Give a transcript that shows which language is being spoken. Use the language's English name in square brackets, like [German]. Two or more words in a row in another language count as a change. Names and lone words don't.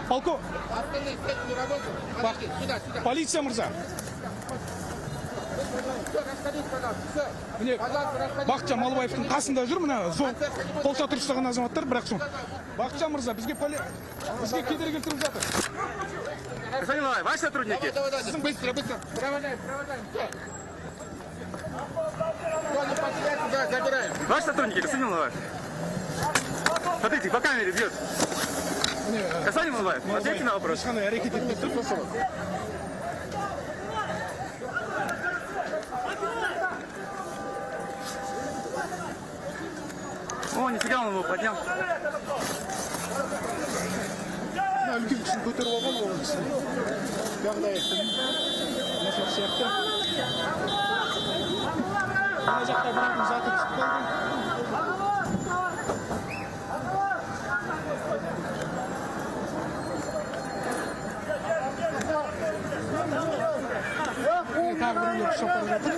[Kazakh] Полиция мырза. Міне Бақытжан Малыбаевтың қасында жүр, мына қол шатыр ұстаған азаматтар, бірақ соң Бақытжан мырза, бізге кедергі келтіріп жатыр. [Russian] Господин Малаев, ваши сотрудники? Быстро. Забираем. Ваши сотрудники, господин Малаев? Смотрите, по камере бьет. Господин Малаев, ответьте на вопрос. О, нифига он его поднял. [Kazakh] Үлкен кісін көтеріп алған ол кісін. Жағдай нашар сияқты. Мына жақта біреудің заты түсіп қалды. Тағы біреулер ұстап бара жатыр.